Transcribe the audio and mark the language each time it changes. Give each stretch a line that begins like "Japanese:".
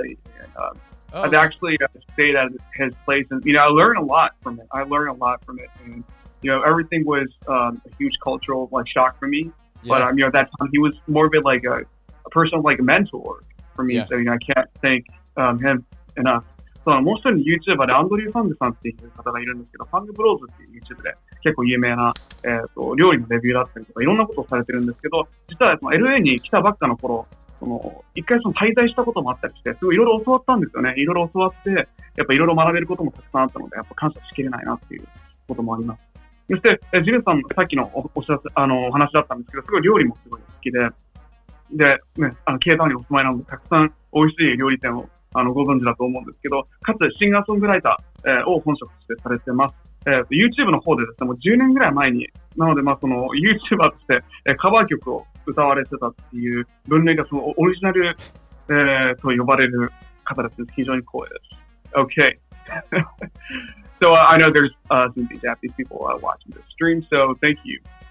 English: And I've actually stayed at his place, and I learned a lot from it. And everything was a huge cultural shock for me. Yeah. But at that time he was more of like a person like a mentor for me. Yeah. So I can't thank him enough.
Japanese: もう一人の YouTuber でアンドリュー・ファングさんっていう方がいるんですけど、ファングブローズっていう YouTube で結構有名な、料理のレビューだったりとかいろんなことをされてるんですけど、実はLA に来たばっかの頃、一回滞在したこともあったりして、すごいいろいろ教わったんですよね。いろいろ教わって、やっぱいろいろ学べることもたくさんあったので、やっぱ感謝しきれないなっていうこともあります。そして、ジルさん、さっきのお話だったんですけど、すごい料理もすごい好きで、ケイタウンにお住まいなので、たくさん美味しい料理店をご存知だと思うんですけど、かつシンガーソングライター、を本職としてされてます。 YouTube の方でですね、もう10年ぐらい前に、なのでYouTuber として、カバー曲を歌われてたっていう分類がオリジナル、と呼ばれる方です。非常に光栄です。Okay.
English: So I know there's some Japanese people watching this stream, so thank you.